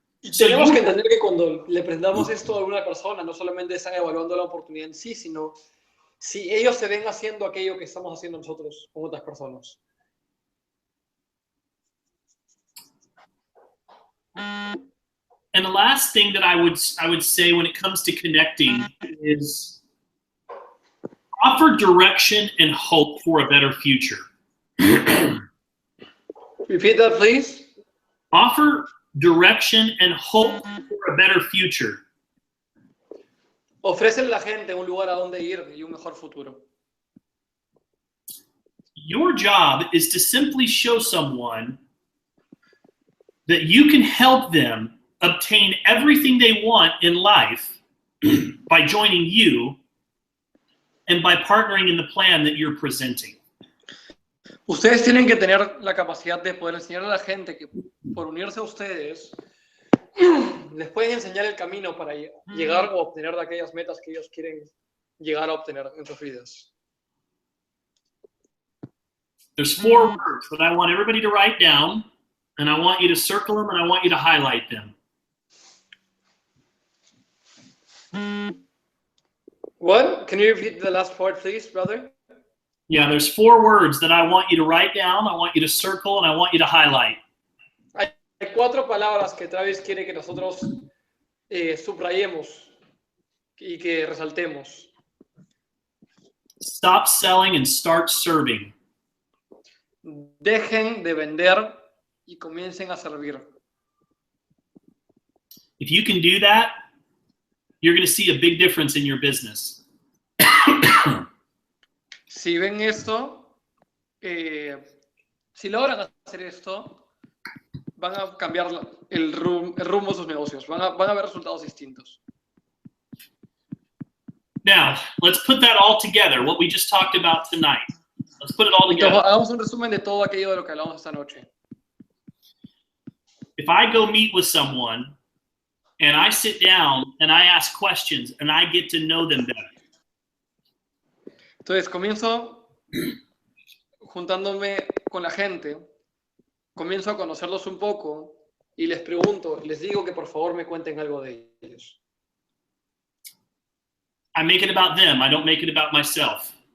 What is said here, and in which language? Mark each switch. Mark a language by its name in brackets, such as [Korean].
[Spanish] Tenemos que entender que cuando le presentamos esto a alguna persona, no solamente están evaluando la oportunidad en sí, sino si ellos se ven haciendo aquello que estamos haciendo nosotros con otras personas. [English] And the last thing that I would say when it comes to connecting is Offer direction and hope for a better future. Repeat that, please. Offer direction and hope for a better future. [Spanish] Ofrécele a la gente un lugar a donde ir y un mejor futuro. [English] Your job is to simply show someone that you can help them obtain everything they want in life by joining you and by partnering in the plan that you're presenting. [Spanish] Ustedes tienen que tener la capacidad de poder enseñar a la gente que por unirse a ustedes les pueden enseñar el camino para llegar o obtener de aquellas metas que ellos quieren llegar a obtener en sus vidas. [English] There's 4 words that I want everybody to write down, and I want you to circle them, and I want you to highlight them. What? Can you repeat the last part, please, brother? Yeah, there's 4 words that I want you to write down, I want you to circle, and I want you to highlight. [Spanish] Hay 4 palabras que Travis quiere que nosotros subrayemos y que resaltemos. [English] Stop selling and start serving. [Spanish] Dejen de vender y comiencen a servir. [English] If you can do that, you're going to see a big difference in your business. [Spanish] Si ven esto, si logran hacer esto, van a cambiar el rumbo de sus negocios. Van a ver resultados distintos. [English] Now, let's put that all together, what we just talked about tonight. Let's put it all together. [Spanish] Entonces, hagamos un resumen de todo aquello de lo que hablamos esta noche. [English] If I go meet with someone and I sit down and I ask questions and I get to know them better. [Spanish] Entonces, comienzo juntándome con la gente, comienzo a conocerlos un poco y les pregunto, les digo que por favor me cuenten algo de ellos. [English] I make it about them. I don't make it about myself.